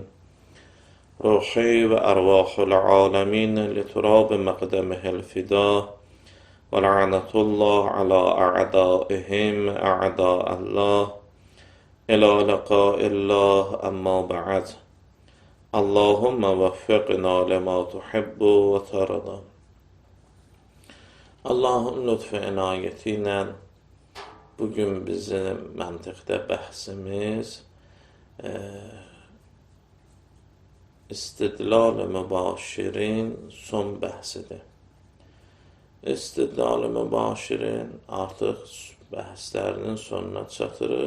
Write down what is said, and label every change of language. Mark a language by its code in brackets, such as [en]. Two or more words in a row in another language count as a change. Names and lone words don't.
[ar] روحي وأرواح العالمين لتراب مقدمه الفداء ولعنة الله على أعدائهم أعداء الله إلى لقاء الله. أما بعد، اللهم وفقنا لما تحب وترضى. [az] Allahın lütfu inayeti ilə bugün bizim məntiqdə bəhsimiz İstidlal-ı mübaşirin son bəhsidir. İstidlal-ı mübaşirin artıq bəhslərinin sonuna çatırıq.